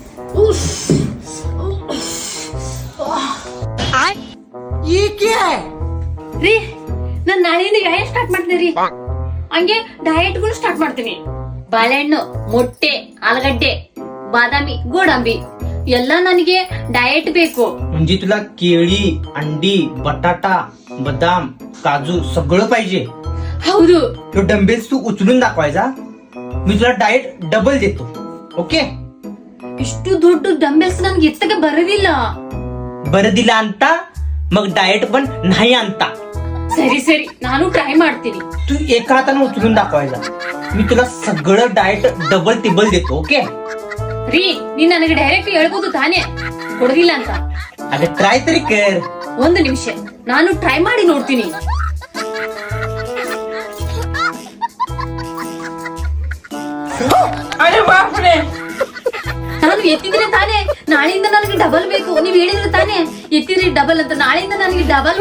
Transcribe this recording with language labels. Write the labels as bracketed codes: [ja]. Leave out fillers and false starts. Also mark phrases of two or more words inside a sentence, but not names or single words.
[kn] ರೀ ನಾನ್ ನಾಳೆಯಿಂದ ವ್ಯಾಯಾಮ ಸ್ಟಾರ್ಟ್ ಮಾಡ್ತೀನಿ ರೀ. ಹಂಗೆ ಡಯಟ್ಗಳು ಸ್ಟಾರ್ಟ್ ಮಾಡ್ತೀನಿ. ಬಾಳೆಹಣ್ಣು, ಮೊಟ್ಟೆ, ಆಲೂಗಡ್ಡೆ, ಬಾದಾಮಿ, ಗೋಡಂಬಿ ಎಲ್ಲ ನನಗೆ ಡಯಟ್ ಬೇಕು. [mr] म्हणजे तुला केळी, अंडी, बटाटा, बदाम, काजू सगळं पाहिजे. [kn] ಹೌದು. [mr] तो डंबेल्स तू उचलून दाखवायचा. मी तुला डाएट डबल देतो. ओके? [kn] ಇಷ್ಟು ದೊಡ್ಡ ಡಂಬೆಲ್ಸ್ ನನ್ಗೆ ಎತ್ತಕ್ಕೆ ಬರೋದಿಲ್ಲ. [mr] बरं दिला आणता मग डाएट पण नाही आणता. [kn] ಸರಿ ಸರಿ, ನಾನು ಟ್ರೈ ಮಾಡ್ತೀನಿ. [mr] तू एका हाताने उचलून दाखवायचा. मी तुला सगळं डाएट डबल टिबल देतो. ओके? [kn] ರೀ ನೀನ್ ನನಗೆ ಡೈರೆಕ್ಟ್ ಹೇಳ್ಬೋದು ತಾನೇ ಕೊಡೋದಿಲ್ಲ ಅಂತ. [mr] अगं ट्राय तरी कर. [kn] ಒಂದು ನಿಮಿಷ, ನಾನು ಟ್ರೈ ಮಾಡಿ ನೋಡ್ತೀನಿ. ನಾನು ಎತ್ತಿದ್ರೆ ತಾನೇ ನಾಳೆಯಿಂದ ನನಗೆ ಡಬಲ್ ಬೇಕು. ನೀವ್ ಹೇಳಿದ್ರೆ ತಾನೇ ಎತ್ತಿದ್ರೆ ಡಬಲ್ ಅಂತ.